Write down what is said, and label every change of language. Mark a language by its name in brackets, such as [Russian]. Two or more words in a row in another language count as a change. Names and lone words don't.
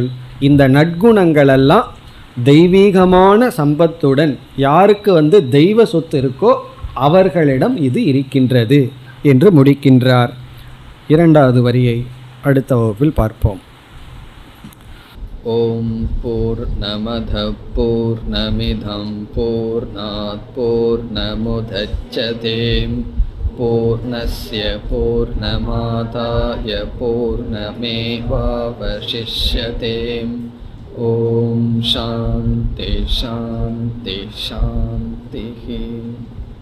[Tamil] இந்த நற்குணங்களெல்லாம் தெய்வீகமான சம்பத்துடன் யாருக்கு தெய்வ சொத்து இருக்கோ அவர்களிடம் இது இருக்கின்றது என்று முடிக்கின்றார். 2வது வரியை அடுத்த வகுப்பில் பார்ப்போம். [Sanskrit] ओम् पूर्णमद पूर्णमिदम् पूर्णात् पूर्णमुदच्यते पूर्णस्य पूर्णमादाय पूर्णमेवावशिष्यते. ओम् शान्ति शान्ति शान्ति.